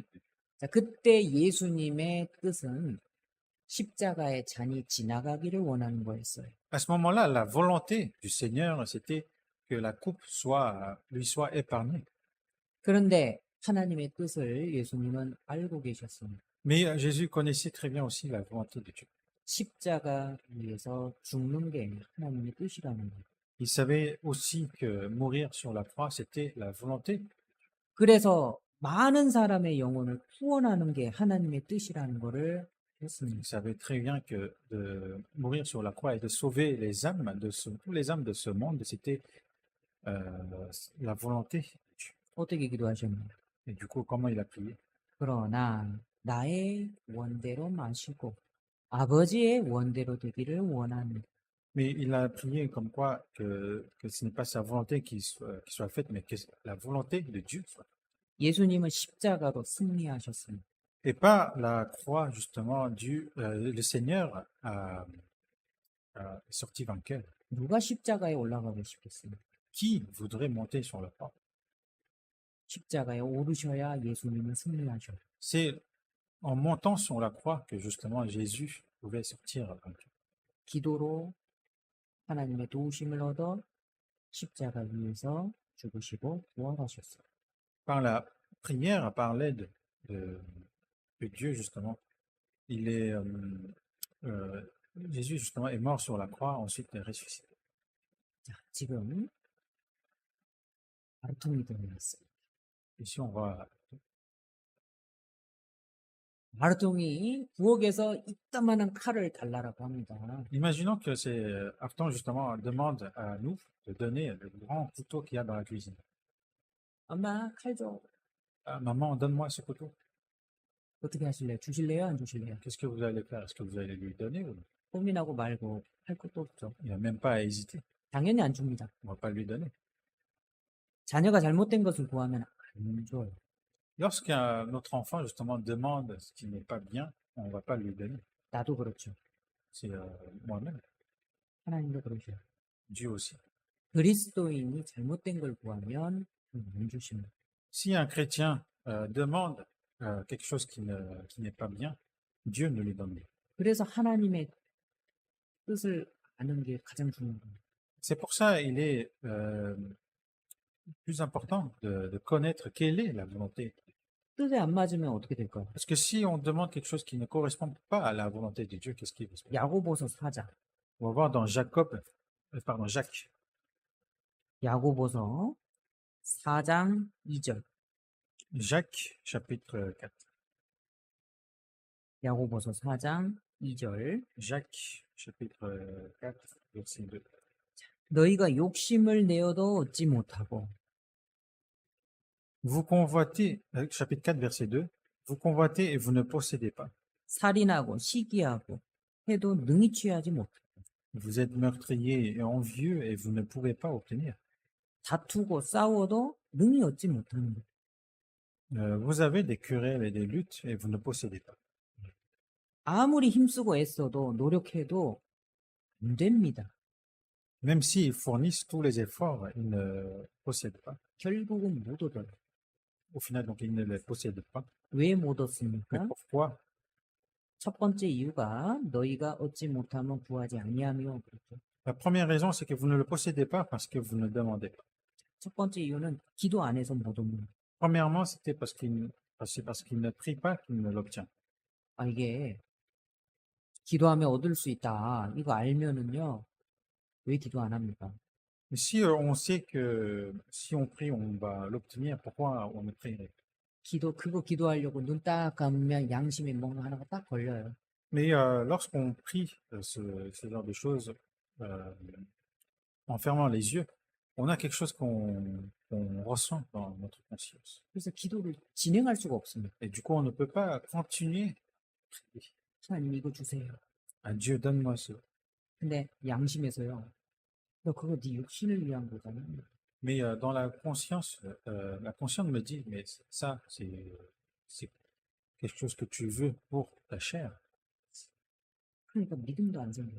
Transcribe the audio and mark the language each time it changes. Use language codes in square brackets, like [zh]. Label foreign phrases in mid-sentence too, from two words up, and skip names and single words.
[ko] 자, 그때 예수님의 뜻은 십자가의 잔이 지나가기를 원하는 거였어요. [fr] À ce moment-là, la volonté du Seigneur, c'était que la coupe lui soit épargnée. [ko] 그런데 하나님의 뜻을 예수님은 알고 계셨습니다. [fr] Mais Jésus connaissait très bien aussi la volonté de Dieu. [ko] 십자가 위에서 죽는 게 하나님의 뜻이라는 거예요. [fr] Il savait aussi que mourir sur la croix, c'était la volonté. [ko] 그래서 많은 사람의 영혼을 구원하는 게 하나님의 뜻이라는 거를 [fr] Il [ko] 했습니다. [fr] savait très bien que de mourir sur la croix et de sauver les âmes tous les âmes de ce monde, c'était la volonté de Dieu. [ko] 어떻게 기도하셨나요? [fr] Et du coup, comment il a prié? [ko] 그러나 나의 원대로 마시고 아버지의 원대로 되기를 원하는. [fr] Mais il a prié comme quoi que ce n'est pas sa volonté qui soit faite, mais que la volonté de Dieu soit. [ko] 예수님은 십자가로 승리하셨습니다. [fr] Et pas la croix, justement, le Seigneur a sorti vainqueur. [ko] 누가 십자가에 올라가고 싶겠습니까? [fr] Qui voudrait monter sur la croix? [ko] 십자가에 오르셔야 예수님은 승리하셔요. [fr] C'est en montant sur la croix que justement Jésus pouvait sortir vainqueur. [ko] 기도로 하나님의 도우심을 얻어 십자가 위에서 죽으시고 부활하셨어요. [fr] Par la prière, par l'aide de Dieu, justement, Jésus, justement, est mort sur la croix, ensuite est ressuscité. [ko] 자, 지금 아르통이 들어왔어요. [fr] Ici, on voit [ko] 아르통이 부엌에서 이따만한 칼을 달라라고 합니다. [fr] Imaginons que c'est Arton justement demande à nous de donner le grand couteau qu'il y a dans la cuisine. [ko] 엄마 칼 줘. [fr] Ah, maman, donne-moi ce couteau. [ko] 어떻게 하실래요? 주실래요? 안 주실래요? [fr] Qu'est-ce que vous allez faire? Est-ce que vous allez lui donner ou [ko] 고민하고 말고 할 것도 없죠. [fr] il n'y a même pas à hésiter? [ko] 당연히 안 줍니다. [fr] On ne va pas lui donner. [ko] 자녀가 잘못된 것을 구하면 안 줘요. [fr] Notre enfant justement demande ce qui n'est pas bien, on ne va pas lui donner. [ko] 나도 그렇죠. [fr] C'est moi-même, [ko] 하나님도 그러셔요. [fr] Dieu aussi. [ko] 그리스도인이 잘못된 걸 구하면 안 주십니다. [fr] Si un chrétien demande quelque chose qui n'est pas bien, Dieu ne lui donne pas. [ko] 그래서 하나님의 뜻을 아는 게 가장 중요한 거예요. [fr] C'est pour ça il est plus important de connaître quelle est la volonté. [ko] 뜻에 안 맞으면 어떻게 될까요? [fr] Parce que si on demande quelque chose qui ne correspond pas à la volonté de Dieu, qu'est-ce qui va se passer? [ko] 야고보서 4장. [fr] On va voir dans Jacques. [ko] 야고보서 4장 2절. [fr] Jacques, chapitre 4. [ko] 야고보서 4장 2절. [fr] Jacques, chapitre 4, verset 2. [ko] 너희가 욕심을 내어도 얻지 못하고 [fr] Vous convoitez, chapitre 4, verset 2. Vous convoitez et vous ne possédez pas. [ko] 살인하고 시기하고 해도 능히 취하지 못하고 [fr] Vous êtes meurtrier et envieux et vous ne pouvez pas obtenir. [ko] 다투고 싸워도 능히 얻지 못하는 것. [fr] Vous avez des querelles et des luttes et vous ne possédez pas. [ko] 아무리 힘쓰고 애써도 노력해도 안 됩니다. [fr] Même s'ils fournissent tous les efforts, ils ne possèdent pas. [ko] 결국은 못 얻어요. [fr] Au final, donc, ils ne les possèdent pas. [ko] 왜 못 [fr] Mais [ko] 얻습니까? [fr] pourquoi? [ko] 첫 번째 이유가 너희가 얻지 못하면 구하지 아니하며 그렇죠. [fr] La première raison, c'est que vous ne le possédez pas parce que vous ne demandez pas. [ko] 첫 번째 이유는 기도 안 해서 못 얻는 거예요. [fr] Premièrement, c'est parce qu'il ne prie pas qu'il ne l'obtient. [ko] 아, 이게 기도하면 얻을 수 있다. 이거 알면은요. 왜 기도 안 합니까? [fr] Mais si on sait que si on prie, on va l'obtenir, pourquoi on ne prierait pas? [ko] 그거 기도하려고 눈 딱 감으면 양심에 뭔가 하나가 딱 걸려요. [fr] Mais lorsqu'on prie ce genre de choses euh, en fermant les yeux, on a quelque chose qu'on ressent dans notre conscience. [ko] 그래서 기도를 진행할 수가 없습니다. [fr] Et du coup, on ne peut pas continuer à prier. [ko] 하나님 이거 주세요. [fr] Ah, Dieu, donne-moi ça. [ko] 근데 양심에서요. 너 그거 네 육신을 위한 거잖아. [fr] Mais dans la conscience me dit, mais ça, c'est quelque chose que tu veux pour ta chair. [ko] 그러니까 믿음도 안 생겨요.